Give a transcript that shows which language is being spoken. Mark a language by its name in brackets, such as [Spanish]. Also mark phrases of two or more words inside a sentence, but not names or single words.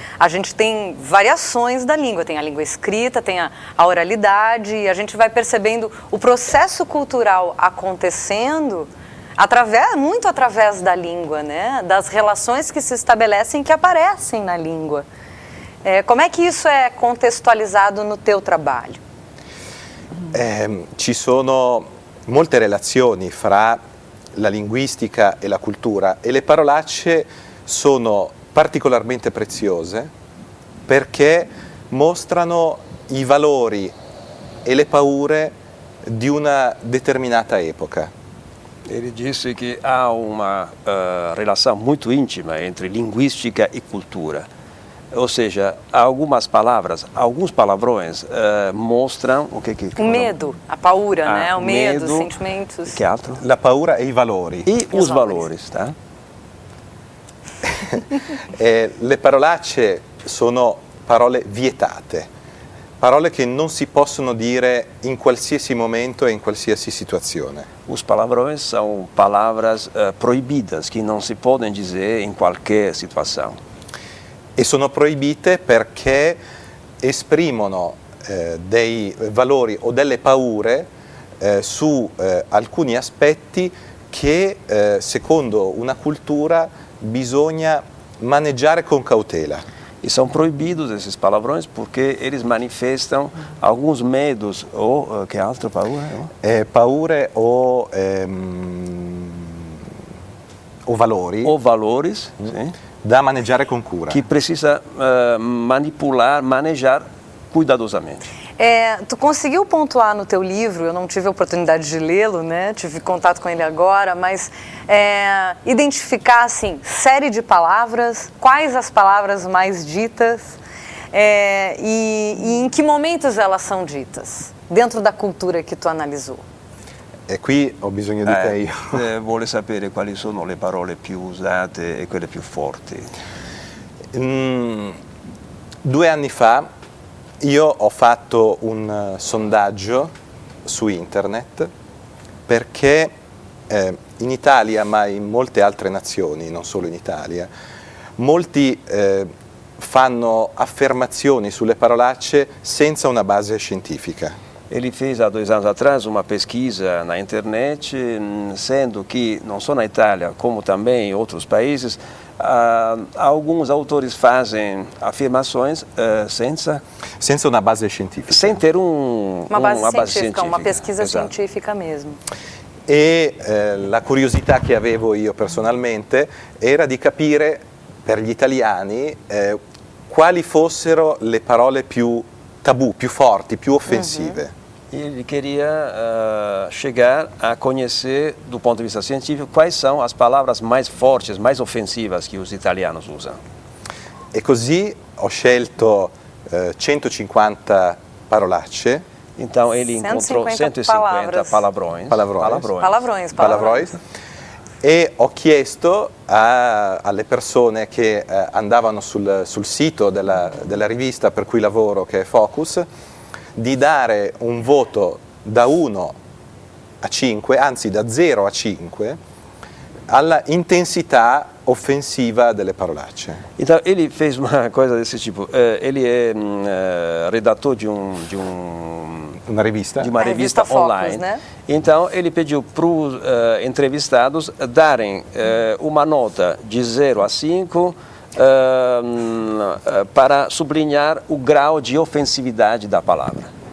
[Portuguese] A gente tem variações da língua, tem a língua escrita, tem a oralidade, e a gente vai percebendo o processo cultural acontecendo muito através da língua, né? Das relações que se estabelecem, que aparecem na língua. Como é que isso é contextualizado no teu trabalho? [Italian] Ci sono molte relazioni fra la linguistica e la cultura, e le parolacce sono particolarmente preziose perché mostrano i valori e le paure di una determinata epoca. [Portuguese] Ele disse que há uma relação muito íntima entre linguística e cultura. Ou seja, algumas palavras, alguns palavrões mostram o que o medo, a paura, né? O medo, os sentimentos. [Italian] Que altro? La paura e i valori. [Portuguese] E os valores, tá? [Italian] Le parolacce sono parole vietate, parole che non si possono dire in qualsiasi momento e in qualsiasi situazione. [Portuguese] Os palavrões são palavras proibidas, que não se podem dizer em qualquer situação. [Italian] E sono proibite perché esprimono dei valori o delle paure su alcuni aspetti che secondo una cultura bisogna maneggiare con cautela. [Portuguese] E são proibidos esses palavrões porque eles manifestam alguns medos ou que [Italian] altro paura? Paure o valori. [Portuguese] Ou valores, sim, [Italian] da maneggiare con cura. [Portuguese] que precisa manejar cuidadosamente. Tu conseguiu pontuar no teu livro, eu não tive a oportunidade de lê-lo, né? Tive contato com ele agora, mas identificar, assim, série de palavras, quais as palavras mais ditas e em que momentos elas são ditas, dentro da cultura que tu analisou. [Italian] E qui ho bisogno di te io. Vuole sapere quali sono le parole più usate e quelle più forti. 2 anni fa io ho fatto un sondaggio su internet perché in Italia, ma in molte altre nazioni, non solo in Italia, molti fanno affermazioni sulle parolacce senza una base scientifica. [Portuguese] Ele fez há 2 anos atrás uma pesquisa na internet, sendo que não só na Itália, como também em outros países, alguns autores fazem afirmações [Italian] senza una base scientifica. [Portuguese] sem ter uma base científica, uma pesquisa Exato. científica mesmo. [Italian] E la curiosità che avevo io personalmente era di capire per gli italiani quali fossero le parole più tabù, più forti, più offensive. [Portuguese] Ele queria chegar a conhecer, do ponto de vista científico, quais são as palavras mais fortes, mais ofensivas que os italianos usam. [Italian] E così ho scelto 150 parolacce. [Portuguese] Então ele encontrou 150 palavrões. [Italian] E ho chiesto alle persone che andavano sul sito della rivista per cui lavoro, che è Focus, di dare un voto da 1 a 5, anzi da 0 a 5, alla intensità offensiva delle parolacce. [Portuguese] Então ele fez uma coisa desse tipo. Ele é redator de [Italian] Una rivista? [Portuguese] De uma revista Focus, online. né? Então ele pediu para os entrevistados darem uma nota de 0 a 5 para sublinhar o grau de ofensividade da palavra.